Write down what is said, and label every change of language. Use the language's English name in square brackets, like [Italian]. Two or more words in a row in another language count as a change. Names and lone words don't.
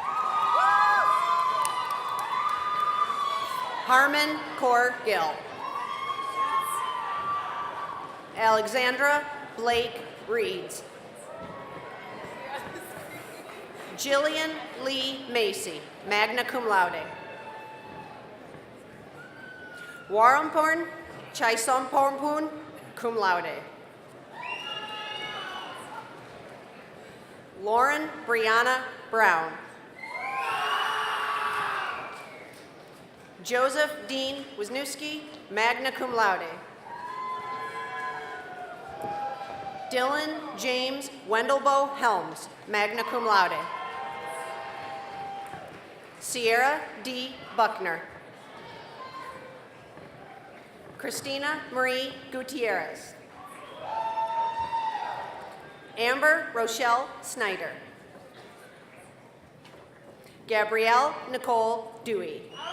[English] Harmon Core Gill. Alexandra Blake Reeds. Jillian Lee Macy, [Latin] magna cum laude. [English] Waramporn Chaisompormpun, [Latin] cum laude. [English] Lauren Brianna Brown. Joseph Dean Wisniewski, [Latin] magna cum laude. [English] Dylan James Wendelbo Helms, [Latin] magna cum laude. [English] Sierra D. Buckner. Christina Marie Gutierrez. Amber Rochelle Snyder. Gabrielle Nicole Dewey.